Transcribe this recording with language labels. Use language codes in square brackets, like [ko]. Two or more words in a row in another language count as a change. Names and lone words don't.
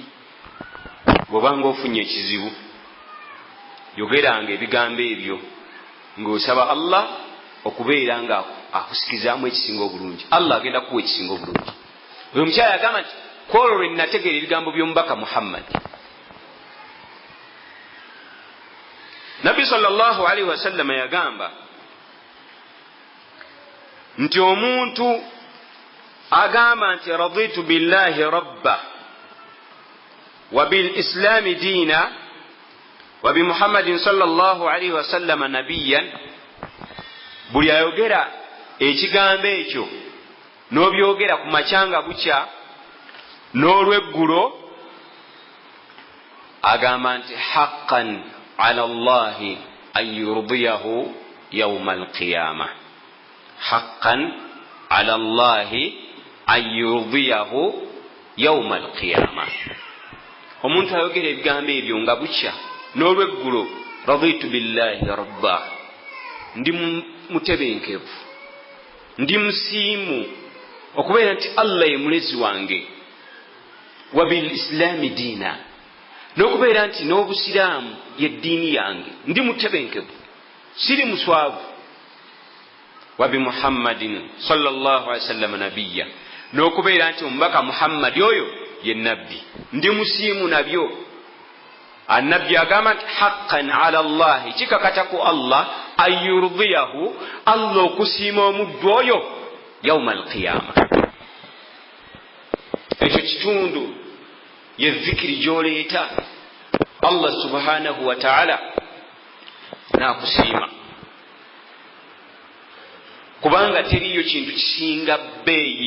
[lg] Bw'obanga ofunye ekizibu yogeranga ebigambo ebyo ng'osaba Allah okubeera nga akusikizaamu ekisinga obulungi. Allah agenda kuwa ekisinga obulungi. Oyo omukyala yagamba nti kwolwo lwe nnategeera ebigambo by'omubaka Muhammadi. Nabbi [ar] صلى الله عليه وسلم [lg] yagamba nti omuntu agamba nti raditu [ar] بالله ربا وبالإسلام دينا وبمحمد صلى الله عليه وسلم نبيا, [lg] buli ayogera ekigambo ekyo n'obyogera ku makyanga bukya n'olweggulo agamba nti [ar] حقا على الله أن يرضيه يوم القيامة. حقا على الله أن يرضيه يوم القيامة. [lg] Omuntu ayogera ebigambo ebyo nga bukya n'olweggulo, [ar] رضيت بالله ربا, [lg] ndi mutebenkevu, ndi musiimu okubeera nti Allah ye mulezi wange, [ar] وبالإسلام دينا, [lg] n'okubeera nti n'obusiraamu ye ddiini yange, ndi mutebenkevu siri muswavu, [ar] وبمحمد صلى الله عليه وسلم نبيا, [lg] n'okubeera nti omubaka Muhammadi oyo ye nabbi, ndi musiimu nabyo. Annabbi agamba nti [ar] حقا على الله, [lg] kikakata ku Allah, ayurdiyahu, Allah okusiima omuddu oyo [ar] يوم القيامة. [lg] Ekyo kitundu ye dhikiri gy'oleeta [ar] الله سبحانه وتعالى [lg] n'akusiima, kubanga teriyo kintu kisinga bbeeyi.